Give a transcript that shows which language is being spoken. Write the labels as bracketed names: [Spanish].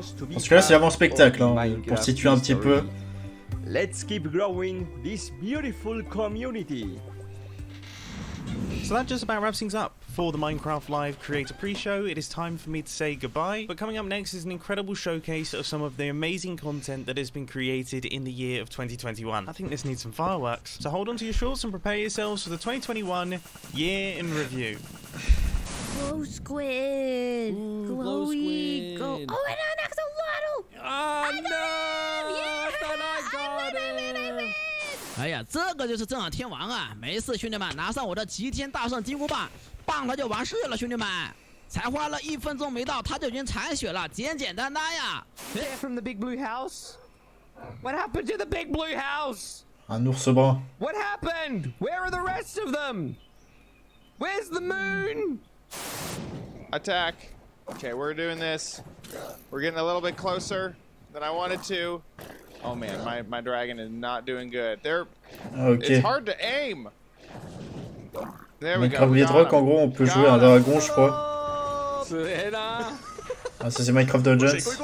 [French] Parce que là c'est avant spectacle, hein, pour situer un petit peu. [English] Let's keep growing this beautiful community. So that just about wraps things up for the Minecraft Live Creator Pre-Show. It is time for me to say goodbye, but coming up next is an incredible showcase of some of the amazing content that has been created in the year of 2021. I think this needs some fireworks, so hold on to your shorts and prepare yourselves for the 2021 year in review. Glow squid. Ooh, glow squid. Oh, and an axolotl. Oh no! Yeah! I thought I got it. [Chinese] 哎呀，这个就是正好天王啊！没事，兄弟们，拿上我的齐天大圣金箍棒，棒它就完事了，兄弟们。才花了1分钟没到，它就已经残血了，简简单单呀。 [English] Get from the big blue house? What happened to the big blue house? [French] Un ours brun. [English] What happened? Where are the rest of them? Where's the moon? Attack. Okay, we're doing this. We're getting a little bit closer than I wanted to. Oh man, my dragon is not doing good. It's hard to aim. There we go. [French] Minecraft Bedrock, en gros, on peut jouer un dragon, je crois. Ah, ça c'est Minecraft Dungeons.